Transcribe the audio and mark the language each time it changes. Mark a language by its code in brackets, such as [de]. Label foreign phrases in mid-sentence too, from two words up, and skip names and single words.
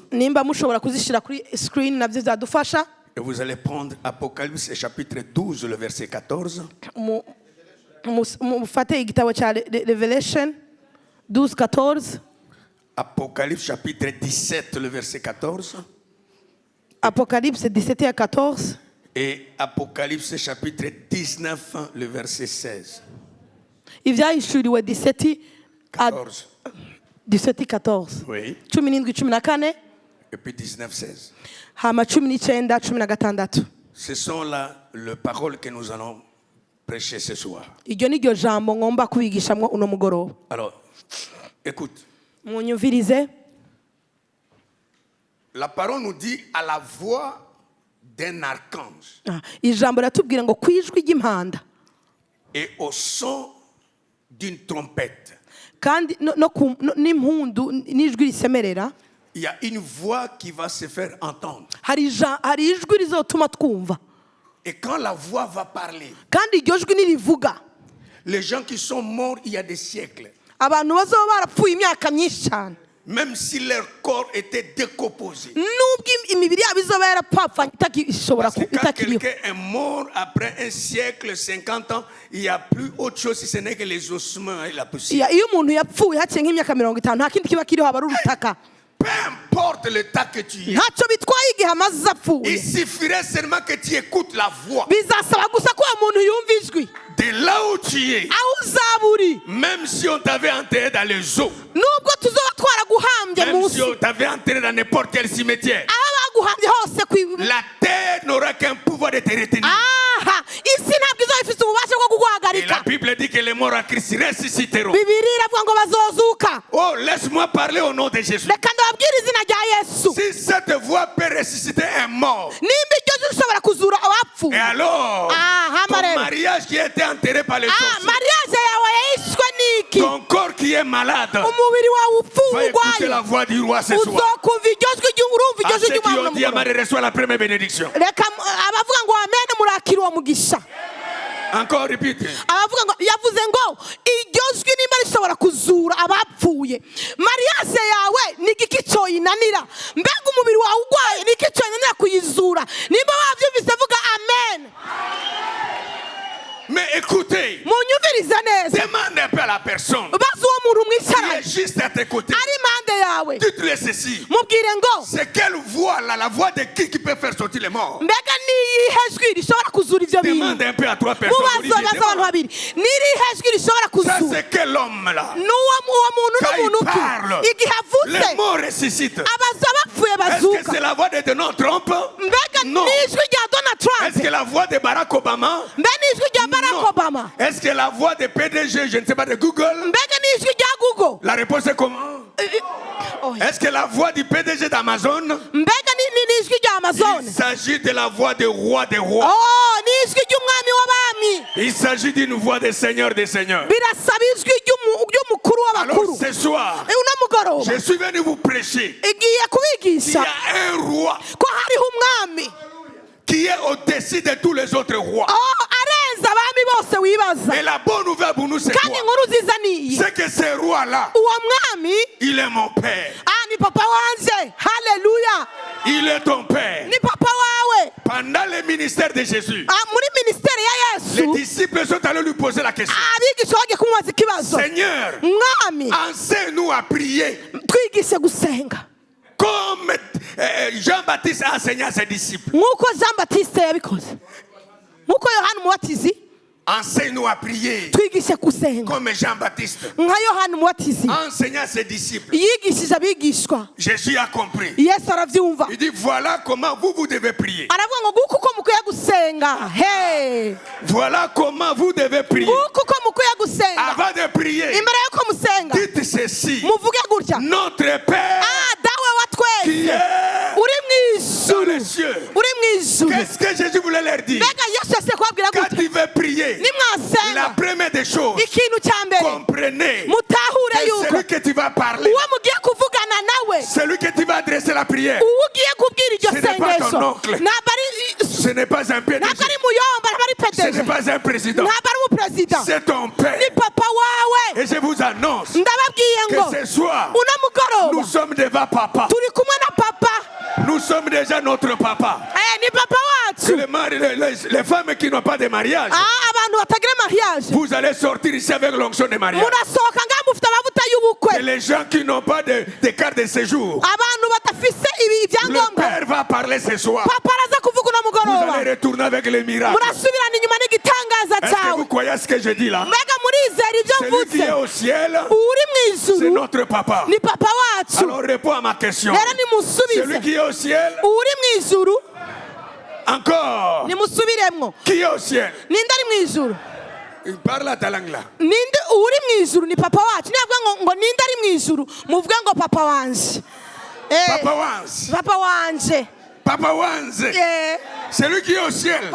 [rn] nimba mushobora kuzishyira kuri screen nabyo zadufasha [fr] Et vous allez prendre Apocalypse chapitre 12, le verset 14. [rn] mufate igitabo cya Revelation 12:14 [fr] Apocalypse chapitre 17, le verset 14. Apocalypse 17:14 Et Apocalypse chapitre 19, le verset 16. [rn] ibyahishuriwe 14. 17:14 [fr] Oui. 17:14 Et puis 19, 16. [rn] hama 19:16 [fr] Ce sont là les paroles que nous allons prêcher ce soir. [rn] iryo ni ryo jambo ngomba kubigishamwo uno mugoroba [fr] Alors, écoute. [rn] munyumvirize [fr] La parole nous dit à la voix d'un archange [rn] ijambo riratubwira ngo ku ijwi ry'impanda [fr] et au son d'une trompette. [rn] kandi n'impundu n'ijwi risemerera [fr] Il y a une voix qui va se faire entendre. [rn] hari ijwi rizotuma twumva [fr] Et quand la voix va parler, [rn] kandi iryo jwi nirivuga [fr] les gens qui sont morts il y a des siècles, [rn] abantu bazoba barapfuye imyaka myinshi cyane [fr] même si leur corps était décomposé. [rn] nubwo imibiri yabo izoba yarapfapfanye ishobora [fr] Parce que quand [rn] itakiriho [fr] quelqu'un est mort après un siècle, 50 ans, il n'y a plus autre chose si ce n'est que les ossements et la poussière. [rn] iyo umuntu yapfuye haciye nk'imyaka 50 nta kindi kiba kiriho aba ari urutaka [fr] Peu importe importe le temps que tu y es. [rn] ntacyo bitwaye igihe amaze [fr] Il [rn] apfuye [fr] suffirait seulement que tu écoutes la voix. [rn] bizasaba gusa ko uwo muntu yumva ijwi [fr] De là où tu es, [rn] aho uzaba uri [fr] même si on t'avait enterré dans les eaux, [rn] nubwo tuzoba twaraguhambye [fr] même [rn] munsi [fr] si on t'avait enterré dans n'importe quel cimetière, [rn] aho baguhambye hose ku [fr] la terre n'aura qu'un pouvoir de te retenir. [rn] aha isi ntabwo izaba ifite ububasha bwo [fr] Et [rn] kuguhagarika [fr] la Bible dit que les morts en Christ ressusciteront. [rn] bibiri iravuga ngo bazozuka [fr] Oh, laisse-moi parler au nom de Jésus. [rn] reka ndababwire izina rya yesu [fr] Si cette voix peut ressusciter un mort, [rn] nimba iryo jwi rishobora kuzura [fr] et [rn] abapfuye [fr] alors, ton [rn] amarebe [fr] mariage qui a été enterré par les sorciers, [rn] mariage yawe yishwe n'iki [fr] ton corps qui est malade, [rn] umubiri wawe [fr] va écouter [rn] upfuye [fr] la voix du roi ce soir. [rn] uzokumva iryo jwi urumva [fr] À [rn] iryo [fr] ceux [rn] jwi [fr] qui ont [rn] ry'umwana [fr] dit, Amari, reçoit la première bénédiction. [rn] reka abavuga ngo amene murakira uwo mugisha [fr] Encore répète. [rn] abavuga ngo yavuze ngo iryo jwi nimba rishobora kuzura abapfuye mariage yawe ni igiki cyoyinanira mbega umubiri wawe urwaye ni iki cyoyinanira kuyizura nimba wabyumvise vuga amen [fr] Mais écoutez, [rn] munyumvirize neza [fr] demande un peu à la personne [rn] baza uwo muntu [fr] qui [rn] mwicaranye [fr] est juste à tes côtés. [rn] ari impande yawe [fr] Dites-lui ceci. [rn] mubwire ngo [fr] C'est quelle voix là, la voix de qui peut faire sortir les morts? [rn] mbega niyihe jwi rishobora kuzura ibyo bintu [fr] Demande un peu à trois personnes. [rn] mubaze baza abantu babiri n'irihe jwi rishobora [fr] Ça [rn] kuzura [fr] c'est quel homme là? [rn] uwo muntu [fr] Quand il [rn] n'umuntu ki [fr] parle, [rn] igihe avutse [fr] les morts ressuscitent. [rn] abaza bapfuye [fr] Est-ce que [rn] bazuka [fr] c'est la voix de Donald Trump? [rn] mbega [fr] Non. [rn] n'ijwi rya donald [fr] Est-ce [rn] trump [fr] que la voix de Barack Obama? [rn] mbega n'ijwi rya barack [fr] Non. [rn] obama [fr] Est-ce que la voix de PDG, je ne sais pas, de Google? [rn] mbega n'ijwi rya google [fr] La réponse est comment? Est-ce que la voix du PDG d'Amazon? [rn] mbega n'ijwi rya amazon [fr] Il s'agit de la voix du roi des rois. [rn] oh n'ijwi ry'umwami w'abami [fr] Il s'agit d'une voix des seigneurs des seigneurs. [rn] birasaba ijwi ry'umukuru [fr] Alors [rn] w'abakuru [fr] ce soir, [rn] uno mugoroba [fr] je suis venu vous prêcher. [rn] igiye [fr] Il y [rn] kubigisha [fr] a un roi [rn] ko hariho umwami [fr] qui est au-dessus de tous les autres rois. [rn] oh arenze abami bose wibaza [fr] Et la bonne nouvelle pour nous, c'est [rn] kandi [fr] quoi? [rn] inkuru nziza niyi [fr] C'est que ce roi-là, [rn] uwo mwami [fr] il est mon père. [rn] ni papa wanje haleluya [fr] Il est ton père. [rn] ni papa wawe [fr] Pendant le ministère de Jésus, [rn] muri minisiteri ya [fr] les [rn] yesu [fr] disciples sont allés lui poser la question. [rn] abigisha bagiye kumubaza ikibazo [fr] Seigneur, [rn] mwami [fr] enseigne-nous à prier [rn] twigishe gusenga [fr] comme Jean-Baptiste a enseigné à ses disciples. [rn] nk'uko jean batiste yabikoze nk'uko yohani umubatizi [fr] Enseigne-nous à prier [rn] twigishe gusenga [fr] comme Jean-Baptiste. [rn] nka yohani umubatizi [fr] Enseignant à ses disciples. [rn] yigishije abigishwa [fr] Jésus a compris. [rn] yesu arabyumva [fr] Il dit voilà comment vous devez prier. [rn] aravuga ngo nguko uko mukwiye gusenga he [fr] Voilà comment vous devez prier. [rn] nguko uko mukwiye gusenga [fr] Avant de prier, [rn] imbere y'uko musenga [fr] dites ceci. [rn] muvuge gutya [fr] Notre Père [rn] dawe wa [fr] qui [rn] twese [fr] est [rn] uri mu [fr] dans [rn] ijuru [fr] les cieux. [rn] uri mu ijuru [fr] Qu'est-ce que Jésus voulait leur dire? [rn] mbega yesu yasiye kubabwira [fr] Quand [rn] gutya [fr] il veut prier, la [rn] nimwasenga [fr] première des choses, [rn] ikintu cya mbere [fr] comprenez [rn] mutahure [fr] que [rn] yuko [fr] celui que tu vas parler, [rn] uwo mugiye kuvugana nawe [fr] celui que tu vas adresser la prière, [rn] uwo ugiye kubwira iryo [fr] Ce n'est pas ton [rn] sengesho [fr] oncle. [rn] ntabwo ari [fr] ce n'est pas un PDG, [rn] ntabwo ari muyomba ntabwo ari [fr] ce [rn] pedeje [fr] n'est pas un président, [rn] ntabwo ari umuperezida [fr] c'est ton père. [rn] ni papa wawe [fr] Et je vous annonce [rn] ndababwiye ngo [fr] que ce soir, [rn] uno mugoroba [fr] nous sommes devant papa. [rn] turi kumwe na papa [fr] Nous sommes déjà notre papa. [rn] ni papa wacu [fr] Les femmes qui n'ont pas de mariage, [rn] abantu batagira mariage [fr] vous allez sortir ici avec l'onction de mariage. [rn] murasohoka ngaho mufite amavuta y'ubukwe [fr] Et les gens qui n'ont pas de carte de séjour, [rn] abantu badafise [fr] le [rn] ibyangombwa [fr] Père va parler ce soir. [rn] papa araza kuvuga uno [fr] Vous [rn] mugoroba [fr] allez retourner avec les miracles. [rn] murasubirana inyuma n'igitangaza [fr] Est-ce que [rn] cyawe [fr] vous croyez à ce que je dis là? [rn] mbega murizera ibyo [fr] Celui qui est [rn] mvutse [fr] au ciel, [rn] uri mu [fr] c'est [rn] ijuru [fr] notre papa. [rn] ni papa wacu [fr] Alors réponds à ma question. [rn] rero [fr] Celui [rn] nimusubize [fr] qui est au ciel, [rn] uri mu ijuru [fr] encore. [rn] nimusubiremwo [fr] Qui est au ciel? [rn] ninde ari mu ijuru [fr] Il parle à ta langue là. [rn] ninde uri mu ijuru ni papa wacu niyavuga ngo ninde ari mu ijuru muvuge ngo papa wanje Papa Wanz. papa wanje Papa Wanz. [fr] Celui qui est au ciel.